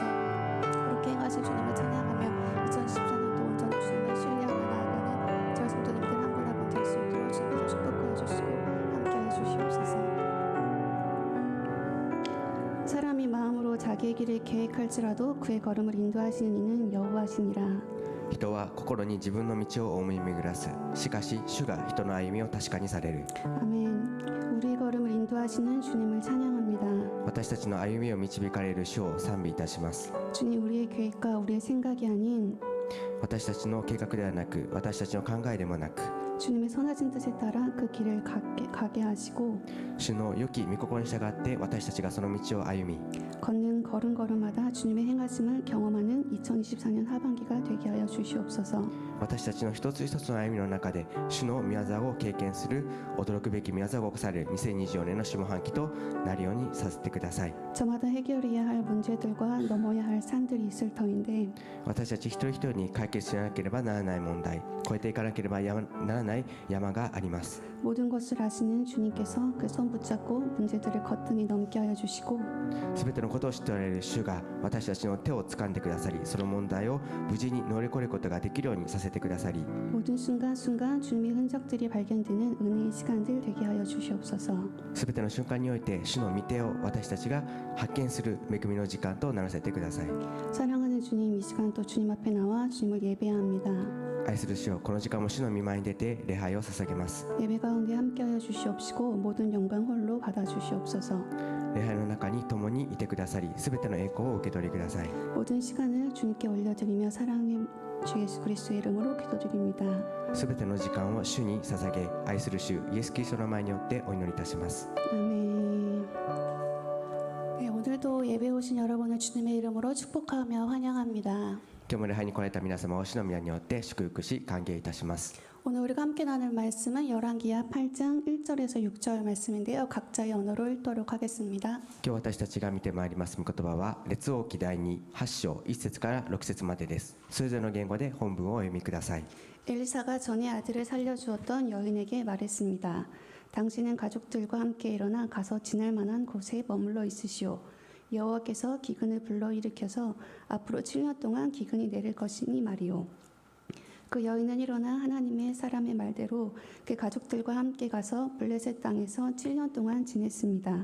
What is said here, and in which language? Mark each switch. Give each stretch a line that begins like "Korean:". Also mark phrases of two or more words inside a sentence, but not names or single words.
Korean: 그렇게 행하실 주님을 찬양하며 2014년도 온전히 주님을 신뢰하며 나아가는 저희 성도님들 한 분 한 분 될 수 있도록 주님께서 축복하여 주시고 함께하여 주시옵소서. 사람이 마음으로 자기의 길을 계획할지라도 그의 걸음을 인도하시는 이는 여호와시니라.
Japanese: 人は心に自分の道を思い巡らす。しかし主が人の歩みを確かにされる。
Korean: 아멘. 우리의 걸음을 인도하시는 주님을 찬양합니다.
Japanese: 私たちの歩みを導かれる主を賛美いたします。
Korean: 주님 우리의 계획과 우리의 생각이 아닌
Japanese: 私たちの計画ではなく、私たちの考えでもなく、
Korean: 주님의 선하신 뜻에 따라 그 길을 가게 하시고
Japanese: 主の良き御心に従って私たちがその道を歩み、
Korean: 걷는 걸음걸음마다 주님의 행하심을 경험하는 2024년 하반기가 되게 하여 주시옵소서.
Japanese: 私たちの一つ一つの歩みの中で主の御業を経験する、驚くべき御業が起こされる2024年の下半期となるようにさせてください。
Korean: 저마다 해결해야 할 문제들과 넘어야 할 산들이 있을 터인데
Japanese: 私たち一人一人に解決しなければならない問題、越えていかなければならない山があります。
Korean: 모든 것을 아시는 주님께서 그 손 붙잡고 문제들을 거뜬히 넘게 하여 주시고
Japanese: すべてのことを知っておられる主が私たちの手を掴んでくださり、その問題を無事に乗り越えることができるようにさせてくださり、
Korean: 모든 순간순간 주님의 흔적들이 발견되는 은혜의 시간들 되게 하여 주시옵소서.
Japanese: すべての瞬間において主の御手を私たちが発見する恵みの時間とならせてください。
Korean: 사랑하는 주님, 이 시간 또 주님 앞에 나와 주님을 예배합니다.
Japanese: 愛する主よ、この時間も主の御前に出て礼拝を捧げます。
Korean: 예배 가운데 함께하여 주시옵시고 모든 영광 홀로 받아 주시옵소서.
Japanese: 礼拝の中に共にいてくださり、すべての栄光を受け取りください。
Korean: 모든 시간을 주님께 올려드리며 사랑의 주 예수 그리스도의 이름으로 기도드립니다.
Japanese: すべての時間を主に捧げ、愛する主イエスキリストの前によってお祈りいたします。
Korean: 아멘. 네, 오늘도 예배 오신 여러분을 주님의 이름으로 축복하며 환영합니다.
Japanese: 今日も礼拝に来られた皆様を主の皆によって祝福し歓迎いたします。
Korean: 오늘 우리가 함께 나눌 말씀은 열왕기하 8장 1절에서 6절 말씀인데요. 각자의 언어로 읽도록 하겠습니다.
Japanese: 今日私たちが見てまいります御言葉は列王記第2 8章1節から6節までです。それぞれの言語で本文をお読みください。
Korean: 엘리사가 전에 아들을 살려주었던 여인에게 말했습니다. 당신은 가족들과 함께 일어나 가서 지낼 만한 곳에 머물러 있으시오. 여호와께서 기근을 불러일으켜서 앞으로 7년 동안 기근이 내릴 것이니 말이오. 그 여인은 일어나 하나님의 사람의 말대로 그 가족들과 함께 가서 블레셋 땅에서 7년 동안 지냈습니다.